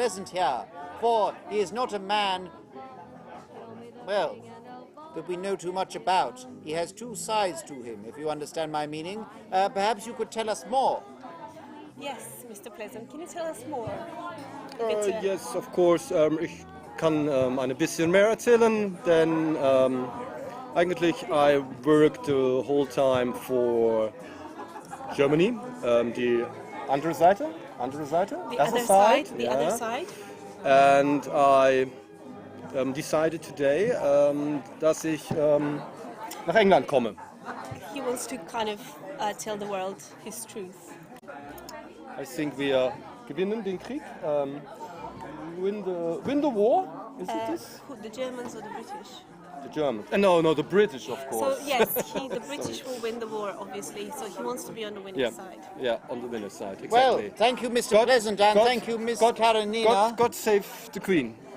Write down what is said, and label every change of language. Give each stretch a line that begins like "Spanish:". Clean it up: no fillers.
English: Pleasant here, for he is not a man, well, that we know too much about. He has two sides to him, if you understand my meaning. Perhaps you could tell us more. Yes, Mr. Pleasant, can you tell us more? Yes, of course.
German: Ich kann ein bisschen mehr erzählen, denn eigentlich
English: I worked the whole time for Germany,
German: die andere Seite,
English: The other side, the other side. And I decided today,
German: dass ich nach England komme.
English: He wants to kind of tell the world his truth. I think
German: wir gewinnen den Krieg.
English: Win the war, is it this? Who, the Germans or the British? The Germans. No, the British, of course. So yes, the British will win the war, obviously. So he wants to be on the winning side. Yeah, on the winner's side. Exactly. Well, thank you, Mr. Pleasant, and thank you, Miss Karenina. God save the Queen.